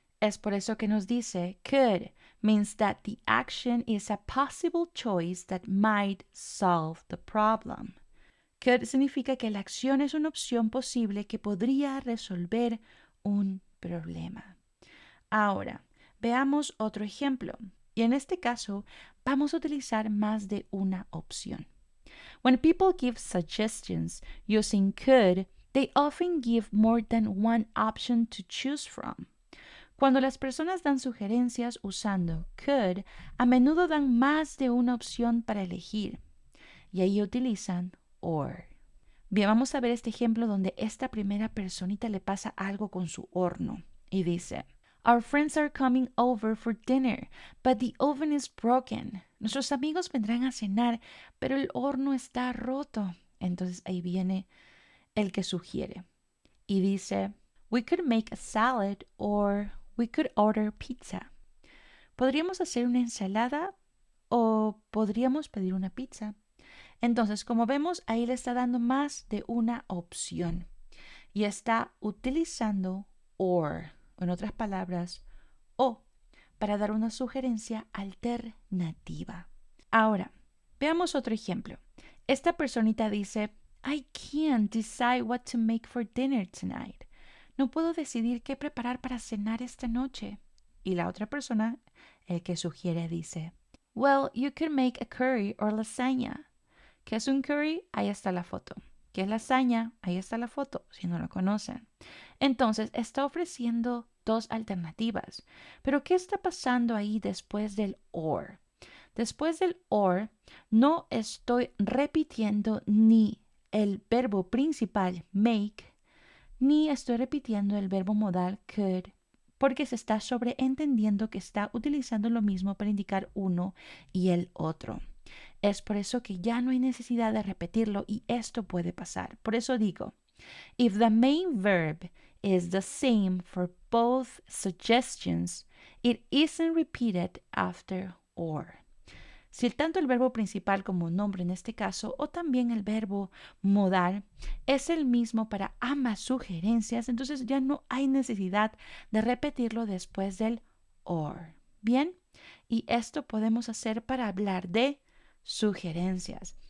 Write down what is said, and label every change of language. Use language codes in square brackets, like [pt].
[es] Es por eso que nos dice [en] could means that the action is a possible choice that might solve the problem. [es] Could significa que la acción es una opción posible que podría resolver un problema. Ahora, veamos otro ejemplo. Y en este caso, vamos a utilizar más de una opción. [en] When people give suggestions using could, they often give more than one option to choose from. [es] Cuando las personas dan sugerencias usando could, a menudo dan más de una opción para elegir. Y ahí utilizan or. Bien, vamos a ver este ejemplo donde esta primera personita le pasa algo con su horno y dice, [en] Our friends are coming over for dinner, but the oven is broken. [es] Nuestros amigos vendrán a cenar, pero el horno está roto. Entonces ahí viene el que sugiere y dice, [en] we could make a salad or we could order pizza. [es] Podríamos hacer una ensalada o podríamos pedir una pizza. Entonces, como vemos, ahí le está dando más de una opción y está utilizando or, en otras palabras, o, para dar una sugerencia alternativa. Ahora, veamos otro ejemplo. Esta personita dice, [en] I can't decide what to make for dinner tonight. [es] No puedo decidir qué preparar para cenar esta noche. Y la otra persona, el que sugiere, dice, [en] well, you could make a curry or lasagna. [es] ¿Qué es un curry? Ahí está la foto. ¿Qué es lasaña? Ahí está la foto, si no lo conocen. Entonces, está ofreciendo dos alternativas. Pero, ¿qué está pasando ahí después del or? Después del or, no estoy repitiendo ni el verbo principal make, ni estoy repitiendo el verbo modal could, porque se está sobreentendiendo que está utilizando lo mismo para indicar uno y el otro. Es por eso que ya no hay necesidad de repetirlo y esto puede pasar. Por eso digo, [en] if the main verb is the same for both suggestions, it isn't repeated after or. [es] Si tanto el verbo principal como nombre en este caso, o también el verbo modal, es el mismo para ambas sugerencias, entonces ya no hay necesidad de repetirlo después del or. Bien, y esto podemos hacer para hablar de sugerencias.